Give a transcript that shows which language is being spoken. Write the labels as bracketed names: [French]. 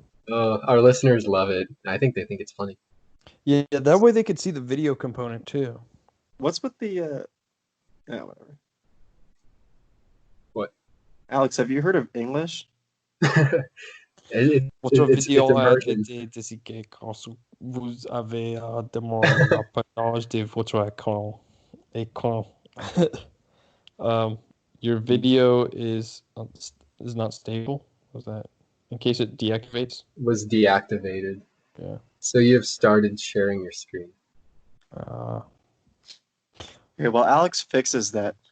[English] Our listeners love it. I think they think it's funny. Yeah, that way they could see the video component too. What's with the whatever. What? Alex, have you heard of English? It's immersion. [French] Ainsi que quand vous avez demandé le partage de votre écran. [English] Your video is not stable. Was that in case it deactivates? Was deactivated. Yeah. So you have started sharing your screen. Okay, well, Alex fixes that.